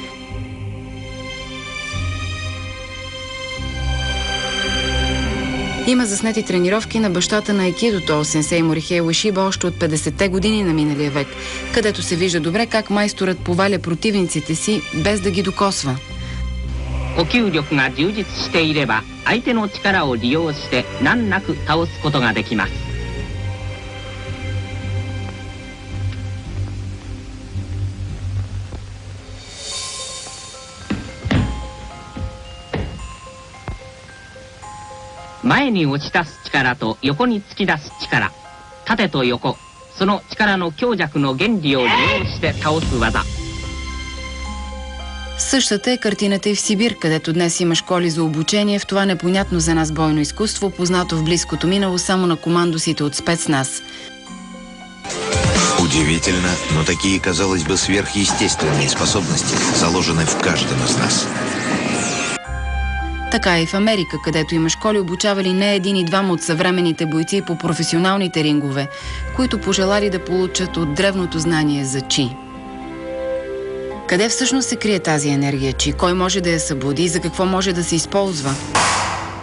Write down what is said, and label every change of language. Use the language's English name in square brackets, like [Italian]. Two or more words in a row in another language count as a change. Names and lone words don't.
[Bulgarian] Има заснети тренировки на бащата на айкидото, сенсей Морихей Уешиба, още от 50-те години на миналия век, където се вижда добре как майсторът поваля противниците си, без да ги докосва. [Japanese] 呼吸力が充実していれば相手の力を利用して難なく倒すことができます。前に押し出す力と横に突き出す力、縦と横、その力の強弱の原理を利用して倒す技。 [Bulgarian] Същата е картината и в Сибир, където днес има школи за обучение в това непонятно за нас бойно изкуство, познато в близкото минало само на командосите от спецназ. [Russian] Удивительно, но такие, казалось бы, сверхъестественные способности заложены в каждом из нас. [Bulgarian] Така и в Америка, където има школи, обучавали не един и двама от съвременните бойци по професионалните рингове, които пожелали да получат от древното знание за чи. Къде всъщност се крие тази енергия чи? Кой може да я събуди и за какво може да се използва?